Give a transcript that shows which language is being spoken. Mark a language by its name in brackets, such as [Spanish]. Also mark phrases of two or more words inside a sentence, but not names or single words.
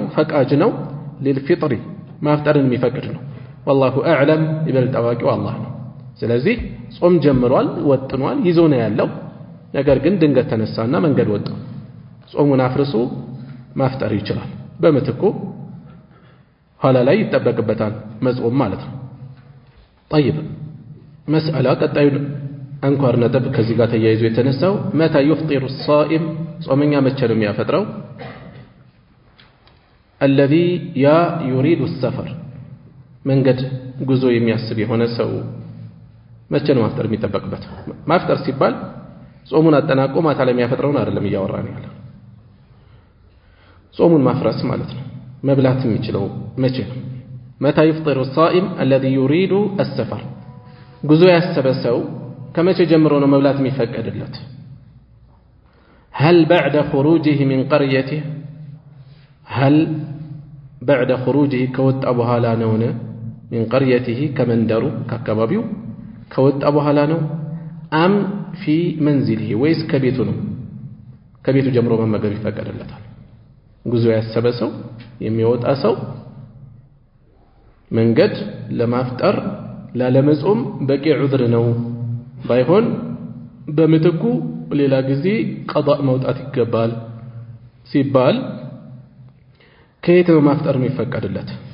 [Amharic] ፈቃጅ ነው። ሊልፊጥሪ ማፍጠርን የሚፈቅድ ነው። [Arabic] والله أعلم፣ [Amharic] ይበልጥ አዋቂው አላህ ነው። ስለዚህ ጾም ጀምሯል፣ ወጥኗል፣ ይዞ ነው ያለው። ነገር ግን ድንገት ተነሳና መንገድ ወጣ፣ ጾሙን አፍርሶ ማፍጠር ይችላል። በምትኩ ኋላ ላይ ይጠበቅበታል መጾም ማለት ነው። طيب መስአላ ቀጣዩ አንኳር ነጥብ ከዚህ ጋር ተያይዞ የተነሳው [Arabic] متى يفطر الصائم [Amharic] ጾመኛ መቼ ነው የሚያፈጥረው? [Arabic] الذي يريد السفر [Amharic] መንገድ ጉዞ የሚያስብ የሆነ ሰው መቼ ነው ማፍጠር የሚጠበቅበት? ማፍጠር ሲባል ጾሙን አጠናቆ ማታ ላይ የሚያፈጥረውን አይደለም እያወራን ያለ፣ ጾሙን ማፍረስ ማለት ነው። መብላት የሚችለው መቼ ነው? [Arabic] متى يفطر الصائم الذي يريد السفر [Amharic] ጉዞ ያሰበ ሰው ከመቼ ጀምሮ ነው መብላት የሚፈቀድለት? [Arabic] هل بعد خروجه من قريته هل بعد خروجه [Amharic] ከወጣ በኋላ ነው? [Arabic] من قريته [Amharic] ከመንደሩ ከአካባቢው ከወጣ በኋላ ነው? [Arabic] أم في منزله [Amharic] ወይስ ከቤቱ ነው? ከቤቱ ጀምሮ መመገብ ይፈቀድለታል። ጉዞ ያሰበ ሰው የሚወጣ ሰው መንገድ ለማፍጠር ላለመጾም በቂ ዑድር ነው። ባይሆን በምትኩ ሌላ ጊዜ ቀዳእ መውጣት ይገባል ሲባል ከየት ነው ማፍጠር የሚፈቀድለት?